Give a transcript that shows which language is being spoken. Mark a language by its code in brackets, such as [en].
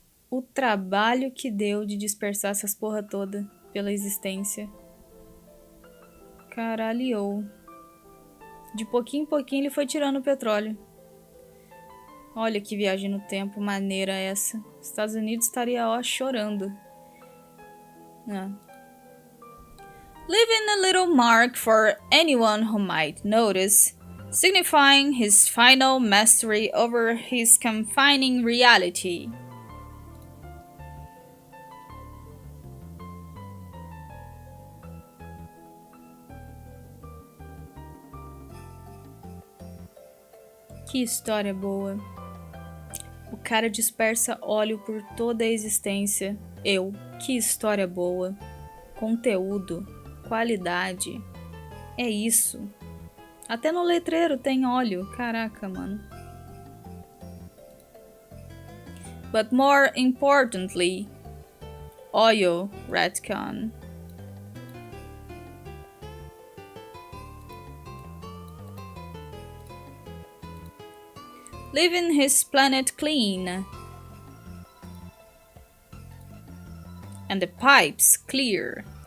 [pt] O trabalho que deu de dispersar essas porra toda pela existência. Caralho. De pouquinho em pouquinho ele foi tirando o petróleo. Olha que viagem no tempo maneira essa. Os Estados Unidos estaria ó chorando. [en] Leaving a little mark for anyone who might notice, signifying his final mastery over his confining reality. [pt] Que história boa. O cara dispersa óleo por toda a existência. Que história boa. Conteúdo, qualidade. É isso. Até no letreiro tem óleo. Caraca, mano. [en] But more importantly, oil retcon. Leaving his planet clean and the pipes clear.